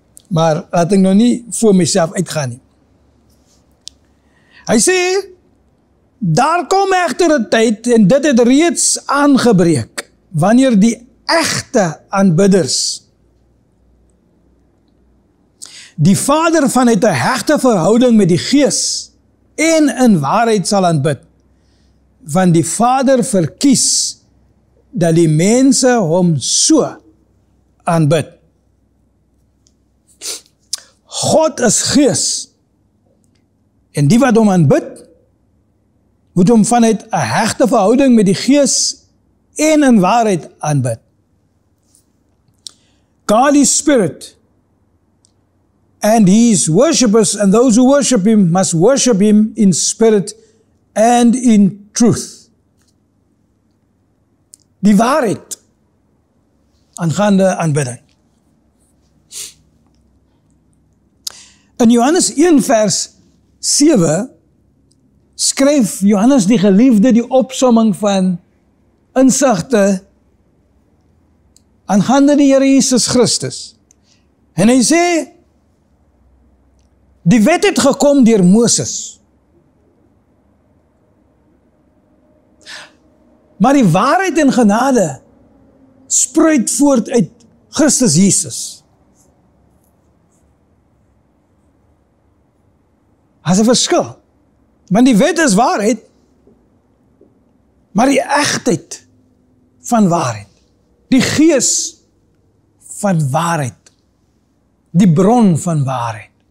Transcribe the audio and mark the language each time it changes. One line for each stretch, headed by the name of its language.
Afrikaans: Maar laat ek nou nie voor myself uitgaan nie. Hy sê, daar kom egter 'n tyd, en dit het reeds aangebreek, wanneer die egte aanbidders die Vader vanuit 'n hegte verhouding met die Gees en in waarheid sal aanbid, want die Vader verkies dat die mense hom so aanbid. God is Gees, en die wat hom aanbid, moet hom vanuit 'n hegte verhouding met die Gees en in waarheid aanbid.
English: God is Spirit, and His worshippers and those who worship Him must worship Him in spirit and in truth.
Afrikaans: Die waarheid aangaande aanbidding. In Johannes 1 vers 7 skryf Johannes die geliefde die opsomming van insigte aangaande die Here Jesus Christus. En hy sê, die wet het gekom deur Moses. Maar die waarheid en genade spruit voort uit Christus Jesus. Daar's 'n verskil. Want die wet is waarheid, maar die egtheid van waarheid, die gees van waarheid, die bron van waarheid.